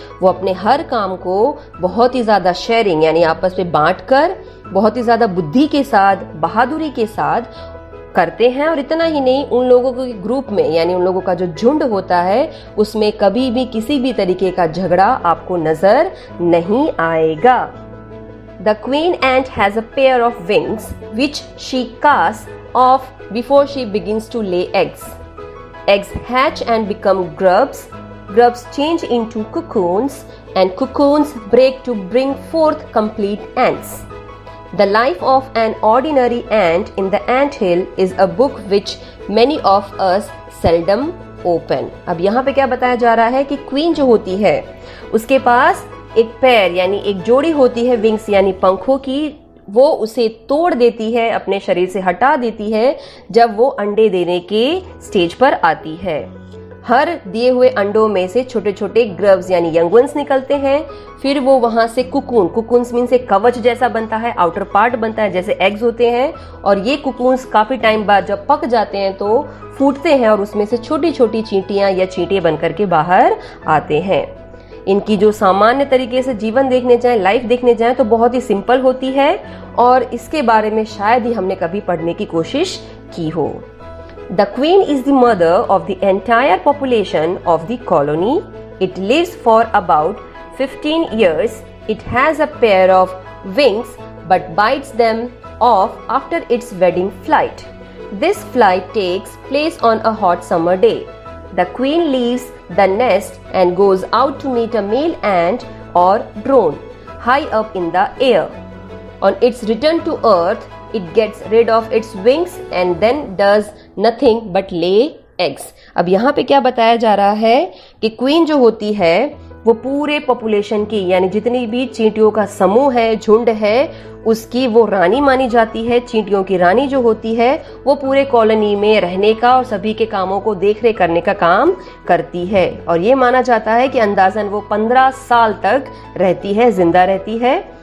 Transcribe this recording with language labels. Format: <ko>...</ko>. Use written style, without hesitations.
<hi>वो अपने हर काम को बहुत ही ज़्यादा शेयरिंग यानी आपस में बांट कर बहुत ही ज़्यादा बुद्धि के साथ, बहादुरी के साथ करते हैं। और इतना ही नहीं, उन लोगों के ग्रुप में यानी उन लोगों का जो झुंड होता है उसमें कभी भी किसी भी तरीके का झगड़ा आपको नजर नहीं आएगा।</hi> <en>The queen ant has a pair of wings which she casts off before she begins to lay eggs. Eggs hatch and become grubs. Grubs change into cocoons and cocoons break to bring forth complete ants. The Life of an Ordinary Ant in the Anthill is a book which many of us seldom open.</en> <hi>अब यहाँ पे क्या बताया जा रहा है कि queen जो होती है उसके पास एक पैर यानी एक जोड़ी होती है विंग्स यानी पंखों की, वो उसे तोड़ देती है, अपने शरीर से हटा देती है जब वो अंडे देने के स्टेज पर आती है। हर दिए हुए अंडों में से छोटे छोटे ग्रब्स यानी यंग वंस निकलते हैं। फिर वो वहां से कुकून्स मीन से कवच जैसा बनता है, आउटर पार्ट बनता है जैसे एग्स होते हैं, और ये कुकून्स काफी टाइम बाद जब पक जाते हैं तो फूटते हैं और उसमें से छोटी छोटी चींटियां या चींटे बनकर के बाहर आते हैं। इनकी जो सामान्य तरीके से जीवन देखने जाएं, लाइफ देखने जाएं तो बहुत ही सिंपल होती है और इसके बारे में शायद ही हमने कभी पढ़ने की कोशिश की हो।</hi> <en>The queen is the mother of the entire population of the colony. It lives for about 15 years. It has a pair of wings but bites them off after its wedding flight. This flight takes place on a hot summer day. The queen leaves the nest and goes out to meet a male ant or drone high up in the air. On its return to earth, it gets rid of its wings and then does nothing but lay eggs.</en> <hi>अब यहाँ पे क्या बताया जा रहा है कि queen जो होती है वो पूरे पॉपुलेशन की यानी जितनी भी चींटियों का समूह है, झुंड है, उसकी वो रानी मानी जाती है। चींटियों की रानी जो होती है वो पूरे कॉलोनी में रहने का और सभी के कामों को देखरेख करने का काम करती है और ये माना जाता है कि अंदाजन वो 15 साल तक रहती है, जिंदा रहती है।</hi>